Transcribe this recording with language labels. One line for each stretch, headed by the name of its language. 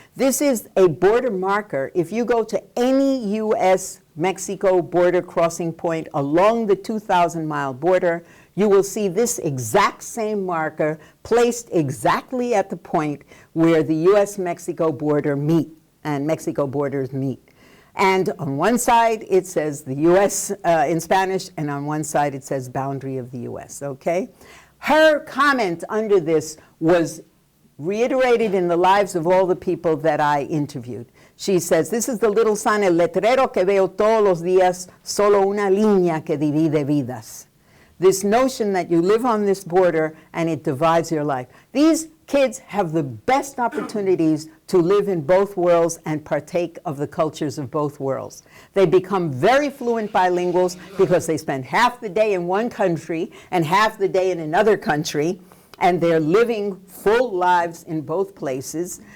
English: This is a border marker. If you go to any U.S.-Mexico border crossing point along the 2,000-mile border, you will see this exact same marker placed exactly at the point where the U.S.-Mexico border meet and Mexico borders meet. And on one side, it says the U.S. In Spanish, and on one side, it says boundary of the U.S., okay? Her comment under this was reiterated in the lives of all the people that I interviewed. She says, this is the little sign,
Spanish: el letrero que veo todos los días, solo una línea que divide vidas.
English: This notion that you live on this border and it divides your life. These kids have the best opportunities to live in both worlds and partake of the cultures of both worlds. They become very fluent bilinguals because they spend half the day in one country and half the day in another country, and they're living full lives in both places.